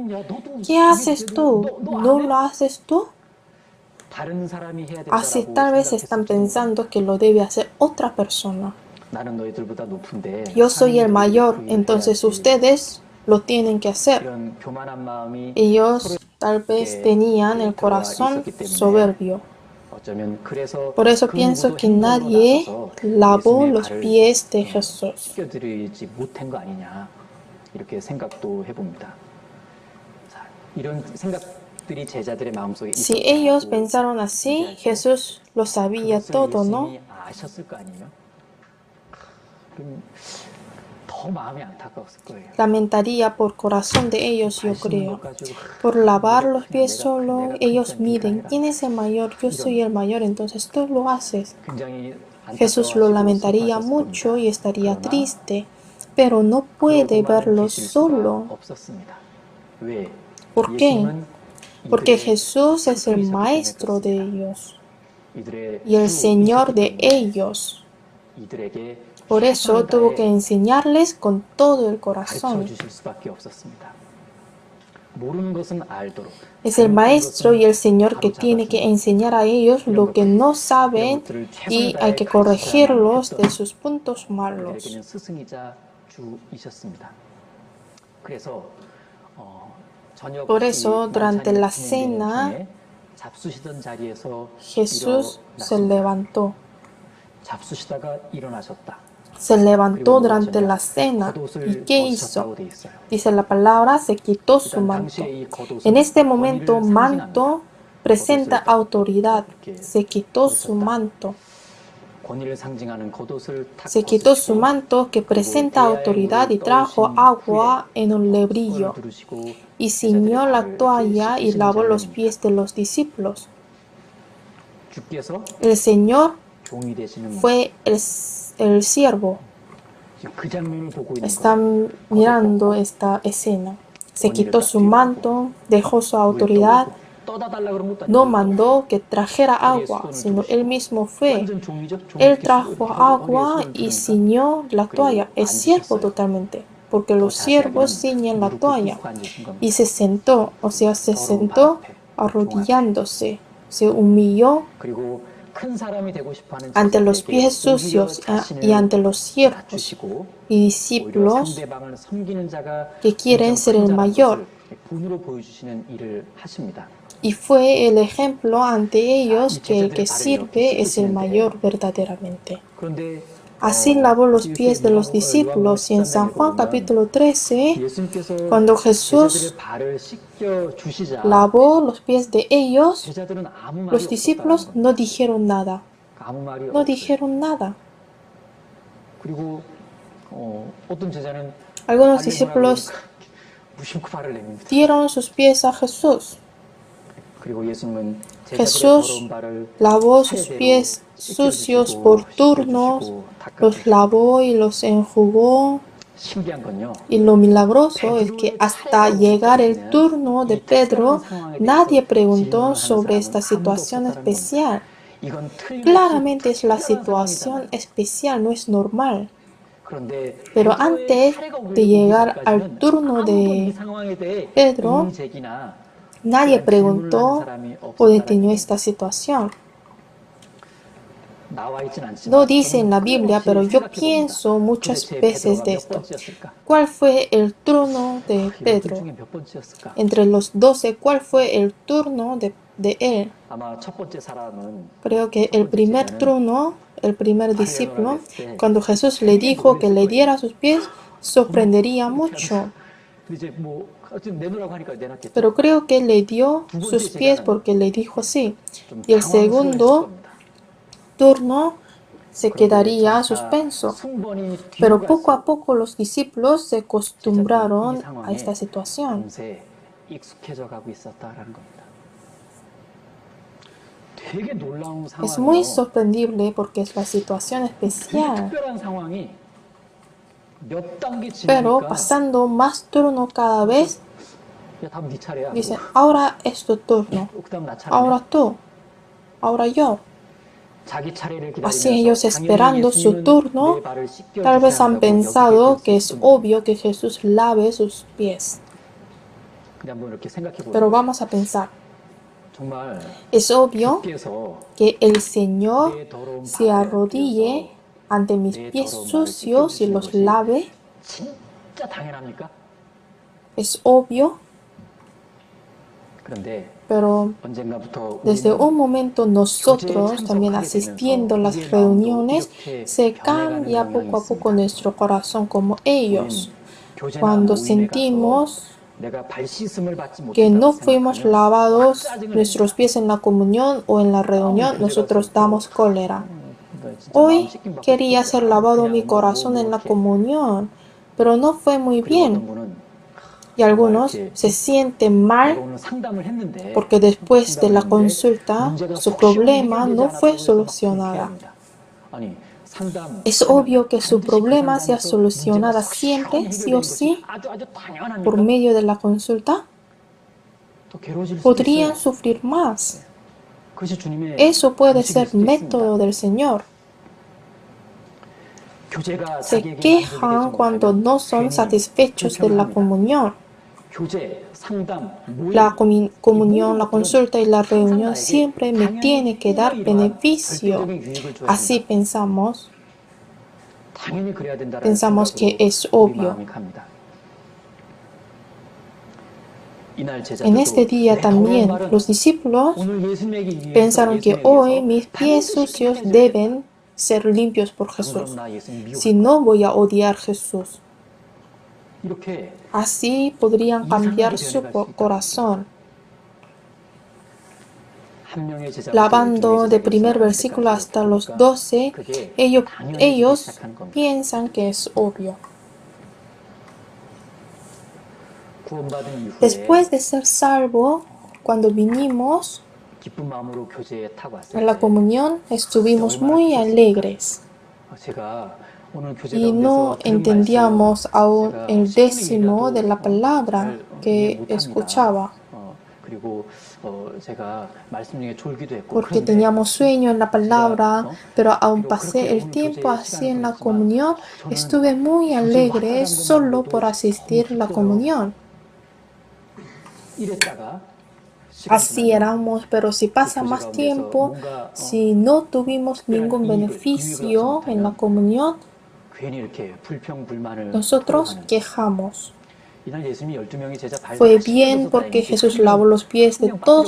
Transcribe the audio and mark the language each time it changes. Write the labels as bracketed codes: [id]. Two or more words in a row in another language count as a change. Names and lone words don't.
[es] ¿Qué haces tú? ¿No lo haces tú? Así tal vez están pensando que lo debe hacer otra persona. Yo soy el mayor, entonces ustedes lo tienen que hacer. Ellos tal vez [ko] 그게 [es] tenían el [ko] 들어가 [es] corazón [ko] 있었기 때문에 [es] soberbio. [ko] 어쩌면 그래서 [es] Por eso [ko] 그 [es] pienso [ko] 누구도 [es] que [ko] 행동으로 [es] nadie [ko] 나서서 [es] lavó [ko] 예수님의 [es] los [ko] 발을 [es] pies de Jesús. [ko] 씻겨드리지 못한 거 아니냐 이렇게 생각도 해봅니다. 자, 이런 생각들이 제자들의 마음속에 [es] Si ellos [ko] 있었다고 [es] pensaron así, [ko] 전제할 때 [es] Jesús lo sabía [ko] 그것을 [es] todo, ¿no? [ko] 예수님이 아셨을 거 아니에요? 그럼 더 마음이 안타까웠을 거예요. [es] Lamentaría por corazón de ellos, yo [ko] 발 씻는 [es] creo. [ko] 것 가지고 [es] Por lavar los [ko] 내가 [es] pies solo, [ko] 내가 [es] ellos [ko] 크니까 네가 [es] miden [ko] 해라. [es] quién es el mayor, yo soy el mayor, entonces tú lo haces. [ko] 굉장히 [es] Jesús lo [ko] 안타까워하시고 [es] lamentaría [ko] 슬퍼하셨을 [es] mucho [ko] 겁니다. [es] y estaría [ko] 그러나 [es] triste, pero no puede [ko] 그러고만은 [es] verlo [ko] 계실 수가 [es] solo. [ko] 없었습니다. 왜? [es] ¿Por qué? [ko] 예수님은 [es] Porque [ko] 이들의 [es] Jesús es el [ko] 튜터이셨기 때문에 [es] maestro de [ko] 그렇습니다. [es] ellos [ko] 이들의 [es] y el Señor [ko] 주이셨기 [es] de [ko] 때문에 [es] ellos. [ko] 이들에게 [es] Por eso [ko] 최선을 [es] tuvo que [ko] 다해 [es] enseñarles con todo el [ko] 가르쳐 [es] corazón. [ko] 주실 수밖에 없었습니다. 모르는 것은 알도록 [es] Es el maestro y el Señor que tiene que enseñar a ellos lo que no saben y hay que corregirlos de sus puntos malos. [ko] 그들에게는 스승이자 주이셨습니다. 그래서 저녁 [es] Por eso, [ko] 이 [es] durante [ko] 만찬이 [es] la [ko] 진행되는 [es] cena, [ko] 중에 잡수시던 자리에서 [es] Jesús se [ko] 일어났습니다. [es] levantó. [ko] 잡수시다가 일어나셨다. [es] Se levantó [ko] 그리고 [es] durante la [ko] 뭐라냐면 [es] cena. ¿Y [ko] 겉옷을 [es] qué [ko] 벗으셨다고 [es] hizo? [ko] 돼 있어요. [es] Dice la palabra, se quitó su [ko] 일단 [es] manto. [ko] 당시에 이 겉옷은 [es] En este momento, [ko] 권위를 상징합니다. [es] manto presenta [ko] 겉옷을 [es] autoridad. [ko] 이렇게 [es] Se quitó su [ko] 벗으셨다. [es] manto. [ko] 권위를 상징하는 겉옷을 탁 [es] Se quitó su [ko] 벗으시고 [es] manto que presenta [ko] 그리고 [es] autoridad y [ko] 대야의 물을 [es] trajo [ko] 떠오신 [es] agua [ko] 후에 [es] en un [ko] 손을 [es] lebrillo [ko] 두르시고 [es] y ciñó [ko] 제자들의 [es] la [ko] 발을 [es] toalla y [ko] 씻기시는 [es] lavó los [ko] 장면입니다. [es] pies de los discípulos. [ko] 주께서 [es] El Señor [ko] 종이 되시는 모습. [es] fue el siervo. [ko] 지금 그 장면을 보고 있는 거예요. [es] Están mirando esta escena. Se quitó su manto, dejó su autoridad, [ko] 떠다 달라 그런 것도 [es] no [ko] 아니고 [es] mandó que trajera agua, sino él mismo fue. [ko] 완전 종이죠. 종이 [es] Él [ko] 이렇게 [es] trajo [ko] 허리에 [es] agua [ko] 손을 [es] y [ko] 두르니까 [es] ciñó la toalla. Es siervo totalmente, porque los siervos ciñen la toalla. Y se sentó, o sea, se sentó arrodillándose, se humilló [ko] 그리고 큰 사람이 되고 싶어 하는 [es] ante los [ko] 제자들에게 [es] pies sucios y ante los siervos [ko] 낮추시고 [es] y [ko] 오히려 [es] discípulos [ko] 상대방을 섬기는 자가 [es] que quieren ser el mayor. [ko] 본으로 보여주시는 일을 하십니다. [es] Y fue el ejemplo ante ellos que el que sirve es el mayor verdaderamente. [ko] 그런데 [es] Así lavó los pies de los discípulos y en San Juan capítulo 13, [ko] 예수님께서 [es] cuando Jesús [ko] 제자들의 발을 씻겨 주시자 [es] lavó los pies de ellos, [ko] 제자들은 아무 말이 [es] los [ko] 없었다는 [es] discípulos [ko] 거예요. [es] no dijeron nada. [ko] 아무 말이 [es] No [ko] 없어요. [es] dijeron nada. [ko] 그리고 어떤 제자는 [es] Algunos [ko] 발을 [es] discípulos [ko] 내밀으라고 무심코 발을 내밉니다. [es] dieron sus pies a Jesús. [ko] 그리고 예수님은 제자들의 [es] Jesús [ko] 더러운 발을 [es] lavó sus [ko] 차례대로 [es] pies sucios [ko] 씻겨주시고, [es] por turnos, [ko] 씻겨주시고, [es] los [ko] 닦아주시고. [es] lavó y los enjugó. [ko] 신기한 건요. [es] Y lo milagroso es que hasta llegar el turno de Pedro, nadie preguntó sobre esta situación especial. [ko] 이건 틀림없이 [es] Claramente es la [ko] 특별한 [es] situación [ko] 상황이잖아요. [es] especial, no es normal. [ko] 그런데 [es] Pero [ko] 베드로의 [es] antes [ko] 차례가 오기 [es] de llegar [ko] 전까지는 [es] al turno [ko] 아무도 이 [es] de [ko] 상황에 대해 [es] Pedro, [ko] 의문제기나 [es] nadie [ko] 특별한 질문을 하는 [es] preguntó [ko] 사람이 [es] o [ko] 없었다는 [es] detenió [ko] 얘기예요. [es] esta situación. [ko] 나와 있진 않지만 [es] No dice en la [ko] 저는 [es] Biblia, pero yo [ko] 생각해 봅니다. [es] pienso muchas [ko] 도대체 [es] veces [ko] 베드로가 [es] de [ko] 몇 [es] esto. [ko] 번째였을까? [es] ¿Cuál fue el turno de [ko] 열둘 [es] Pedro? [ko] 중에 몇 번째였을까? [es] Entre los 12, ¿cuál fue el turno de él? [ko] 아마 첫 번째 사람은 [es] Creo que el primer turno, el primer discípulo, cuando Jesús le dijo que le diera sus pies, sorprendería mucho. [ko] 근데 이제 뭐 어쨌든 내놓으라고 하니까 내놨겠죠. [es] Pero creo que le dio sus pies porque le dijo así. [ko] 좀 [es] Y el [ko] 당황스러웠을 [es] segundo [ko] 겁니다. [es] turno se [ko] 그런데 [es] quedaría [ko] 점차 [es] suspenso. [ko] 승번이 뒤로 [es] Pero poco a [ko] 갈수록 [es] poco los discípulos se acostumbraron a esta situación. [ko] 금세 익숙해져 가고 있었다라는 겁니다. 되게 놀라운 [es] Es muy [ko] 상황이에요. [es] sorprendible porque es la situación [ko] 되게 [es] especial. [ko] 특별한 상황이 몇 단계 [es] Pero [ko] 지나니까 [es] pasando más turno cada vez, [ko] 야, 다음 네 차례야. [es] dicen, ahora es tu turno, [ko] 그다음 나 차례네. [es] ahora tú, ahora yo. [ko] 자기 차례를 [es] Así [ko] 기다리면서 [es] ellos esperando su [ko] 당연히 [es] turno, [ko] 예수님은 내 발을 씻겨 [es] tal vez [ko] 주셔야 [es] han [ko] 한다고 [es] pensado [ko] 여기게 [es] que es [ko] 됐을 뿐. [es] obvio que Jesús lave sus pies. [ko] 그냥 한번 이렇게 생각해 [es] Pero [ko] 보세요. [es] vamos a pensar, [ko] 정말 [es] es obvio [ko] 주께서 [es] que el Señor [ko] 내 더러운 [es] se [ko] 발을 [es] arrodille ante mis pies sucios y los lave. [ko] 진짜 당연합니까? [es] Es obvio. [ko] 그런데 [es] Pero [ko] 언젠가부터 [es] desde [ko] 우리는 [es] un momento nosotros, también asistiendo a las reuniones, se cambia poco a poco nuestro corazón como ellos. [ko] 교제나 [es] Cuando [ko] 모임에 가서 [es] sentimos [ko] 내가 발 씻음을 받지 [es] que [ko] 못했다고 [es] no fuimos [ko] 생각하면 [es] lavados [ko] 짜증을 [es] nuestros [ko] 냅니다. [es] pies en la comunión o en la reunión, [ko] 교제 [es] nosotros [ko] 가서 [es] damos cólera. [ko] 나 진짜 마음 [es] Hoy [ko] 씻김 받고 [es] quería [ko] 싶었어. [es] ser lavado mi [ko] 그냥 [es] corazón en la [ko] 이렇게. [es] comunión, pero no fue muy [ko] 그리고 어떤 [es] bien. [ko] 분은 [es] Y algunos se sienten [ko] 내가 [es] mal [ko] 오늘 상담을 했는데 [es] porque después de la [ko] 상담을 했는데 [es] consulta [ko] 문제가 [es] su [ko] 속 시원히 [es] problema [ko] 해결되지 [es] no fue [ko] 않았다고 해서 막 [es] solucionada. [ko] 불쾌합니다. 아니 상담 [es] Es obvio que su [ko] 반드시 그 [es] problema sea [ko] 상담에서 문제가 [es] solucionada [ko] 속 시원히 [es] siempre, sí o [ko] 해결되는 것이 [es] sí, [ko] 아주 당연합니까? [es] por medio de la consulta. [ko] 더 괴로워질 수도 [es] Podrían [ko] 있어요. [es] sufrir más. [ko] 그것이 주님의 [es] Eso puede [ko] 방식일 [es] ser [ko] 수도 있습니다. [es] método del Señor. [ko] 교제가 [es] Se [ko] 자기에게 만족이 되지 [es] quejan cuando [ko] 못하면 [es] no son [ko] 괜히 [es] satisfechos de la [ko] 불평합니다. [es] comunión. [ko] 교제, 상담, 모임, [es] La comunión, [ko] 이 [es] la [ko] 모든 [es] consulta y la [ko] 것들은 [es] reunión [ko] 항상 [es] siempre me [ko] 나에게 [es] tiene que dar [ko] 당연히 이러한 [es] beneficio. [ko] 절대적인 유익을 줘야 [es] Así [ko] 된다. [es] pensamos, [ko] 당연히 그래야 된다라는 [es] pensamos que [ko] 생각으로 [es] es [ko] 우리 [es] obvio. [ko] 마음이 갑니다. 이날 [es] En este [ko] 제자들도 [es] día [ko] 내 더러운 [es] también [ko] 발은 [es] los discípulos [ko] 오늘 예수님에게 위해서 [es] pensaron que [ko] 예수님에게 [es] hoy [ko] 위해서 [es] mis pies [ko] 반드시 [es] sucios [ko] 깨끗해져야 된다. [es] deben ser limpios por [ko] 안 그럼 [es] Jesús. [ko] 나 예수님 미워할 [es] Si [ko] 거야. [es] no, voy a odiar a Jesús. [ko] 이렇게 [es] Así podrían [ko] 이상하게 [es] cambiar su [ko] 변해갈 수 있다는 [es] corazón. [ko] 한 명의 제자부터 [es] Lavando [ko] 열두 [es] de [ko] 명의 [es] primer [ko] 제자가 [es] versículo [ko] 되기까지 [es] hasta los [ko] 보니까 [es] 12, [ko] 그게 [es] ellos, [ko] 당연히 되기 [es] ellos [ko] 시작하는 겁니다. [es] piensan que es obvio. [ko] 구원받은 이후에 [es] Después de ser salvo, cuando vinimos [ko] 기쁜 마음으로 교제에 타고 [es] a [ko] 왔을 [es] la [ko] 때 [es] comunión, estuvimos muy alegres [ko] 제가 오늘 교제 [es] y no [ko] 가운데서 들은 [es] entendíamos aún [ko] 제가 [es] el [ko] 10분의 1이라도 [es] décimo de la palabra [ko] 잘 이해 [es] que [ko] 못합니다. [es] escuchaba, [ko] 그리고 제가 말씀 중에 졸기도 했고 [es] porque [ko] 그런데 [es] teníamos sueño en la palabra, pero aún [ko] 그리고 [es] pasé [ko] 그렇게 [es] el [ko] 오늘 [es] tiempo [ko] 교제에 [es] así [ko] 시간을 [es] en la [ko] 보냈지만 [es] comunión, [ko] 저는 [es] estuve muy [ko] 교제 [es] alegre [ko] 와라는 [es] solo [ko] 것만으로도 [es] por asistir a la [ko] 기뻐요. [es] comunión. [ko] 이랬다가 시간이 [es] Así [ko] 지나면 [es] éramos, pero si pasa [ko] 교제 [es] más [ko] 가운데서 [es] tiempo, [ko] 뭔가 [es] si no tuvimos ningún [ko] 유익을 [es] beneficio [ko] 얻지 [es] en la [ko] 못하면 [es] comunión, [ko] 괜히 이렇게 불평불만을 [es] nosotros [ko] 토로하는 [es] quejamos. [ko] 이날 예수님이 12명의 제자 발 [es] Fue [ko] 다 [es] bien [ko] 씻겨줘서 [es] porque [ko] 다행이지 [es] Jesús [ko] 한 명, [es] lavó los pies de [ko] 한 명 [es] todos